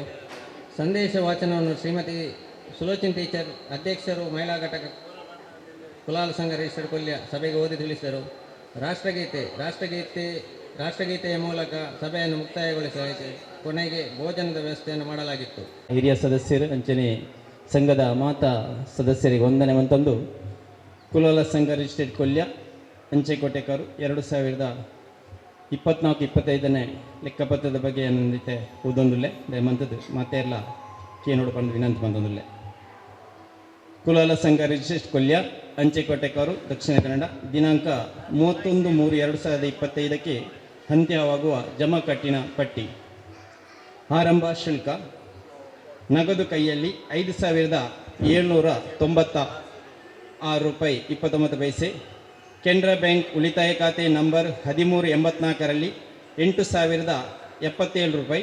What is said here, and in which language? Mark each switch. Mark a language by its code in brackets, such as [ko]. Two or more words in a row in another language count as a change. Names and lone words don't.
[kn] ಸಂದೇಶ ವಾಚನವನ್ನು ಶ್ರೀಮತಿ ಸುಲೋಚನ್ ಟೀಚರ್, ಅಧ್ಯಕ್ಷರು ಮಹಿಳಾ ಘಟಕ ಕುಲಾಲ ಸಂಘ ರಿಜಿಸ್ಟರ್ಡ್ ಕೊಲ್ಯ ಸಭೆಗೆ ಓದಿ ತಿಳಿಸಿದರು. ರಾಷ್ಟ್ರಗೀತೆಯ ಮೂಲಕ ಸಭೆಯನ್ನು ಮುಕ್ತಾಯಗೊಳಿಸಲಾಯಿತು. ಕೊನೆಗೆ ಭೋಜನದ ವ್ಯವಸ್ಥೆಯನ್ನು ಮಾಡಲಾಗಿತ್ತು. [tcy] ಹಿರಿಯ ಸದಸ್ಯರು ಅಂಚನೆ ಸಂಘದ ಮಾತಾ ಸದಸ್ಯರಿಗೆ ವಂದನೆ ಅಂತಂದು ಕುಲಾಲ ಸಂಘ ರಿಜಿಸ್ಟರ್ಡ್ ಕೊಲ್ಯ ಅಂಚೆಕೋಟೆಕಾರು 2024-25 ಲೆಕ್ಕಪತ್ರದ ಬಗ್ಗೆ ಏನಂದಿತ್ತೆ ಓದೊಂದುಲ್ಲೆ ದಯಮಂತದ್ದು ಮಾತೆಲ್ಲ ಕೇನೋಡು ಬಂದು ವಿನಂತಿ ಬಂದೊಂದುಲ್ಲೆ. [kn] ಕುಲಾಲ ಸಂಘ ರಿಜಿಸ್ಟರ್ಡ್ ಕೊಲ್ಯ ಅಂಚೆಕೋಟೆಕಾರು ದಕ್ಷಿಣ ಕನ್ನಡ ದಿನಾಂಕ 31/3/2025 ಅಂತ್ಯವಾಗುವ ಜಮಾಕಟ್ಟಿನ ಪಟ್ಟಿ. ಆರಂಭ ಶುಲ್ಕ ನಗದು ಕೈಯಲ್ಲಿ 5,796 ರೂಪಾಯಿ 29 ಪೈಸೆ. ಕೆನರಾ ಬ್ಯಾಂಕ್ ಉಳಿತಾಯ ಖಾತೆ ನಂಬರ್ 1384ರಲ್ಲಿ 8,077 ರೂಪಾಯಿ.